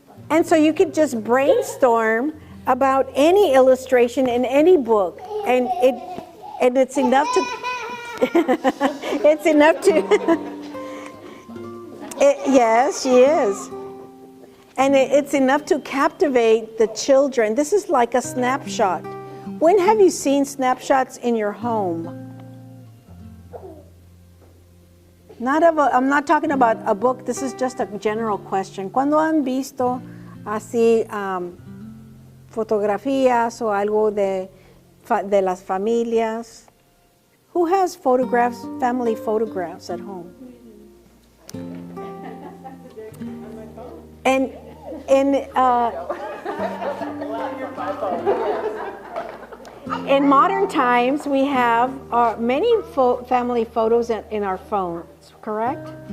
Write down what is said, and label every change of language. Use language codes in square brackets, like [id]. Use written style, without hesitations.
[en] And so you could just brainstorm about any illustration in any book, and it's enough to it's enough to yes, she is. And it's enough to captivate the children. This is like a snapshot. When have you seen snapshots in your home? I'm not talking about a book. This is just a general question. [es] ¿Cuándo han visto así fotografías o algo de las familias? [en] Who has photographs, family photographs at home? And in modern times, we have many family photos in our phones, correct?